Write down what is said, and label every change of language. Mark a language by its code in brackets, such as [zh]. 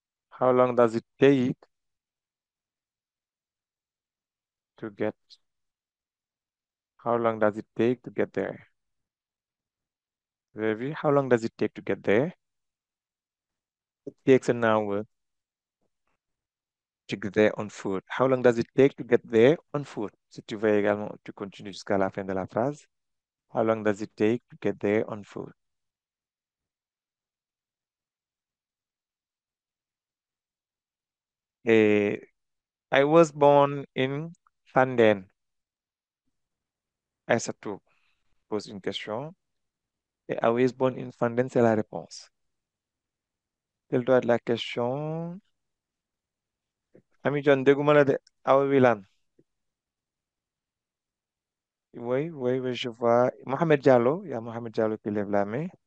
[en] How long does it take to get? How long does it take to get there? Ravi, how long does it take to get there? It takes an hour to get there on foot. How long does it take to get there on foot? [fr] Si tu veux également, tu continues jusqu'à la fin de la phrase. [en] How long does it take to get there on foot? Eh, I was born in Fanden. [fr] Aïssatou pose une question. Et [en] I was born in Fanden, [fr] c'est la réponse. Quelle doit être la question? Ami John, [wo] dégguma la [fr] de Awa Wilane. Oui, oui, oui, je vois. Mohamed Diallo, il y a Mohamed Diallo qui lève la main.